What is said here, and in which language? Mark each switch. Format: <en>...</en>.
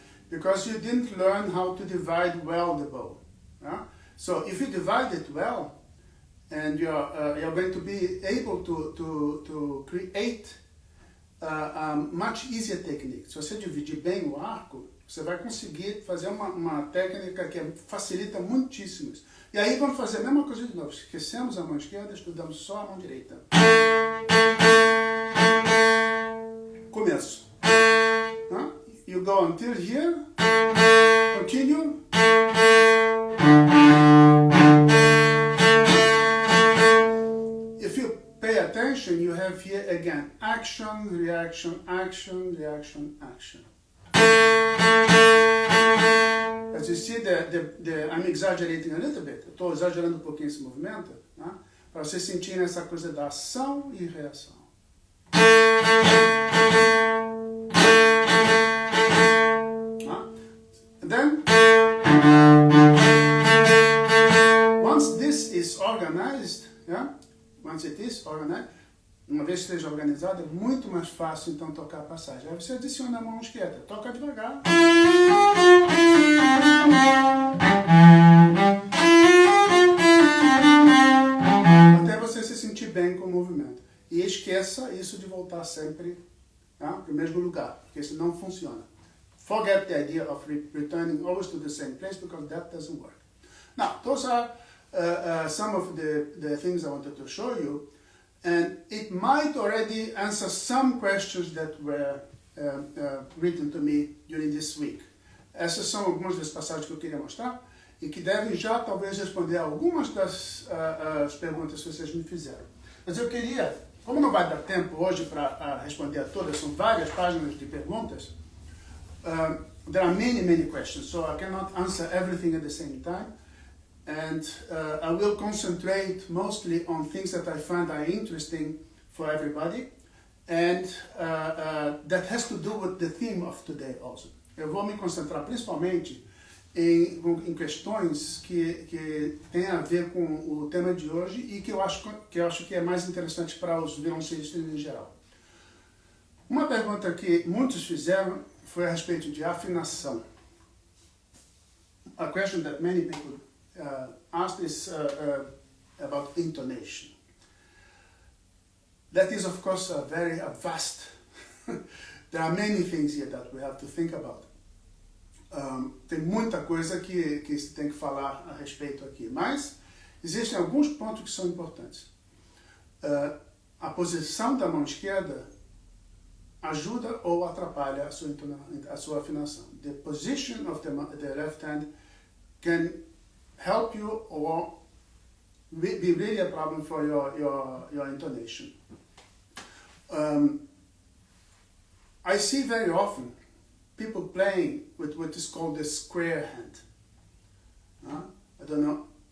<en>Because you didn't learn how to divide well the bow. So if you divide it well, and you're going to be able to create a much easier technique.</en> <pt>Se você dividir bem o arco, você vai conseguir fazer uma técnica que facilita muitíssimo isso. E aí vamos fazer a mesma coisa de novo. Esquecemos a mão esquerda, estudamos só a mão direita. Começo.</pt> <en>You go until here. Continue. If you pay attention, you have here again action, reaction, action, reaction, action. As you see, I'm exaggerating a little bit.</en> <pt>Estou exagerando um pouquinho esse movimento, para vocês sentirem essa coisa da ação e reação.</pt> <en>And then, once this is organized,</en> <pt>once it is organized, uma vez que esteja organizado, é muito mais fácil então tocar a passagem. Aí você adiciona a mão esquerda, toca devagar. Até você se sentir bem com o movimento. E esqueça isso de voltar sempre para o mesmo lugar, porque isso não funciona.</pt> <en>Forget the idea of returning always to the same place, because that doesn't work. Now, those are some of the things I wanted to show you. And it might already answer some questions that were written to me during this week.</en> <pt>Essas são algumas das passagens que eu queria mostrar e que devem já talvez responder a algumas das perguntas que vocês me fizeram. Mas eu queria, como não vai dar tempo hoje para responder a todas, são várias páginas de perguntas,</pt> <en>there are many questions, so I cannot answer everything at the same time. And I will concentrate mostly on things that I find are interesting for everybody, and that has to do with the theme of today also.</en> <pt>eu vou me concentrar principalmente em questões que têm a ver com o tema de hoje e que eu acho que é mais interessante para os violoncelistas em geral. Uma pergunta que muitos fizeram foi a respeito de afinação.</pt> <en>A question that many people asked is about intonation. That is, of course, a vast. There are many things here that we have to think about.</en> <pt>Tem muita coisa que se tem que falar a respeito aqui, mas existem alguns pontos que são importantes. A posição da mão esquerda ajuda ou atrapalha a sua afinação.</pt> <en>The position of the left hand can help you or be really a problem for your intonation. I see very often people playing with what is called the square hand. I don't know.</en>